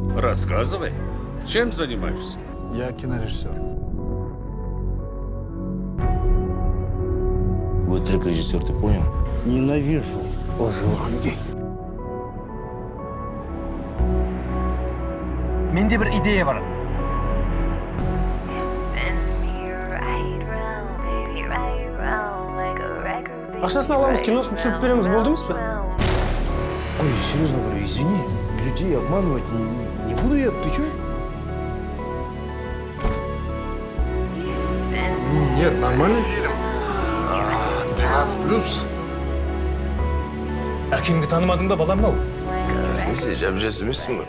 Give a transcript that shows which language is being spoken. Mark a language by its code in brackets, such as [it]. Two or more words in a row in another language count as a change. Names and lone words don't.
[ru] Рассказывай, чем занимаешься? Я кинорежиссер. Вы трек-режиссер, ты понял? Ненавижу лживых людей. [kk] Менде bir ideya var. Ақшасын аламыз, киносын түсіріп береміз, болды емес пе? Ой, [ru] серьезно говорю, извини, людей обманывать не буду я, ты чё? Нет, нормальный фильм. 12+. [kk] Әкеңді танымадың ба, балам ау? Сенсей, жап-жас емессің ғой.